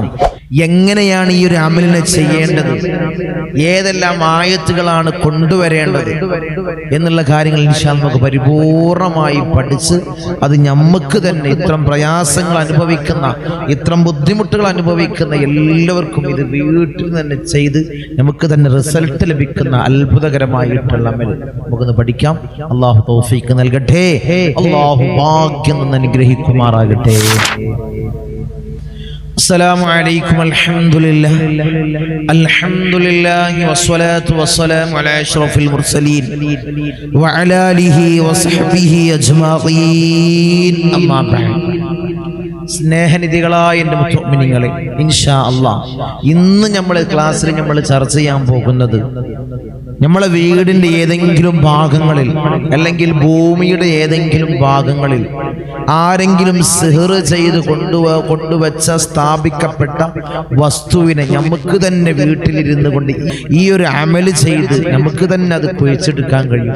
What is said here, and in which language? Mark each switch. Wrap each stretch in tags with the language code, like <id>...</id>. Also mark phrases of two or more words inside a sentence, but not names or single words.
<ml>എങ്ങനെയാണ് ഈ ഒരു അമലിനെ ചെയ്യേണ്ടത്, ഏതെല്ലാം ആയത്തുകളാണ് കൊണ്ടുവരേണ്ടത് എന്നുള്ള കാര്യങ്ങൾ</ml> <ar>إن شاء الله</ar> <ml>നമുക്ക് പരിപൂർണമായി പഠിച്ച് അത് നമുക്ക് തന്നെ ഇത്തരം പ്രയാസങ്ങൾ അനുഭവിക്കുന്ന, ഇത്തരം ബുദ്ധിമുട്ടുകൾ അനുഭവിക്കുന്ന എല്ലാവർക്കും ഇത് വീട്ടിൽ തന്നെ ചെയ്ത് നമുക്ക് തന്നെ റിസൾട്ട് ലഭിക്കുന്ന അത്ഭുതകരമായിട്ടുള്ള അമൽ നമുക്കൊന്ന് പഠിക്കാം. അല്ലാഹു തൗഫീഖ് നൽകട്ടെ. അല്ലാഹു ഭാഗ്യം അനുഗ്രഹിക്കുമാറാകട്ടെ.</ml> <ar>السلام عليكم. الحمد لله والصلاة والسلام على أشرف المرسلين وعلى آله وصحبه أجمعين. أما بعد.</ar> <ml>സ്നേഹനിധികളായ എൻ്റെ മുഅ്മിനീങ്ങളെ,</ml> <ar>إن شاء الله</ar> <ml>ഇന്ന് നമ്മൾ ക്ലാസ്സിൽ നമ്മൾ ചർച്ച ചെയ്യാൻ പോകുന്നത് നമ്മളെ വീടിൻ്റെ ഏതെങ്കിലും ഭാഗങ്ങളിൽ അല്ലെങ്കിൽ ഭൂമിയുടെ ഏതെങ്കിലും ഭാഗങ്ങളിൽ ആരെങ്കിലും സിഹർ ചെയ്ത് കൊണ്ടുവച്ച സ്ഥാപിക്കപ്പെട്ട വസ്തുവിനെ നമുക്ക് തന്നെ വീട്ടിലിരുന്ന് കൊണ്ട് ഈ ഒരു അമല് ചെയ്ത് നമുക്ക് തന്നെ അത് കുഴിച്ചെടുക്കാൻ കഴിയും.</ml>